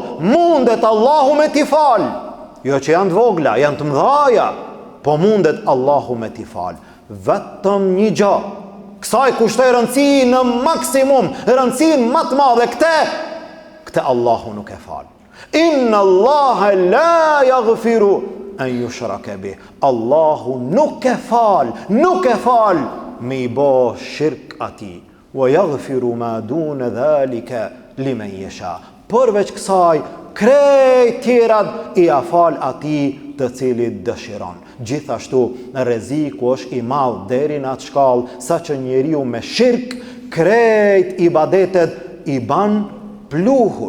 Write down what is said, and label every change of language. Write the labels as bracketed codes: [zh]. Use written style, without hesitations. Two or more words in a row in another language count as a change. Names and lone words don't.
[sq] Mundet Allahu me t'i fal. Jo që janë të vogla, janë të mëdhaja, po mundet Allahu me t'i fal. Vetëm një gjë. Kësaj kushtoj rëndësi në maksimum, rëndësinë më të madhe. Këtë Allahu nuk e fal. [ar] إن الله لا يغفر أن يشرك به. [sq] Allahu nuk e fal me i bo shirk ati. [ar] ويغفر ما دون ذلك لمن يشاء. [sq] Përveç kësaj, krejt tjerat i afal ati të cilit dëshiron. Gjithashtu, rreziku është i madh deri në atë shkallë sa që njeriu me shirk krejt ibadetet i ban pluhur.